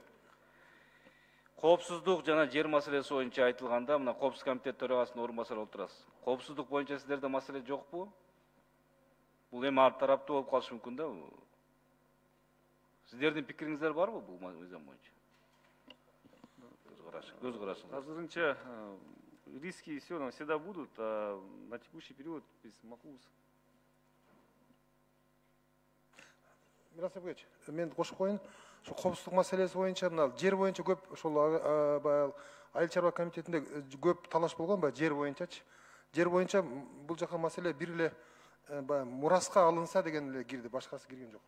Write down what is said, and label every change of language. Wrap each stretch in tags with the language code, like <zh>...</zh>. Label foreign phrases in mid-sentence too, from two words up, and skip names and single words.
<ky>Коопсуздук жана жер маселеси боюнча айтылганда, мына Коопсуздук комитет төрагасынын орун басары болуп турасыз. Коопсуздук боюнча сиздерде маселе жокпу? Бул эми ар тараптуу болуп калышы мүмкүн да. Сиздердин пикириңиздер барбы бул мыйзам боюнча? Көз карашыңыз.</ky> <ru>Азырынча риски все равно всегда будут, а на текущий период без макулус.</ru> <ky>Мирас Сәкбаевич, мен кошуп коеюн. Ошо коопсуздук маселеси боюнча мына жер боюнча көп ошол айыл чарба комитетинде көп талаш болгон баягы жер боюнчачы. Жер боюнча бул жака маселе бир эле мураска алынса деген эле кирди, башкасы кирген жок.</ky>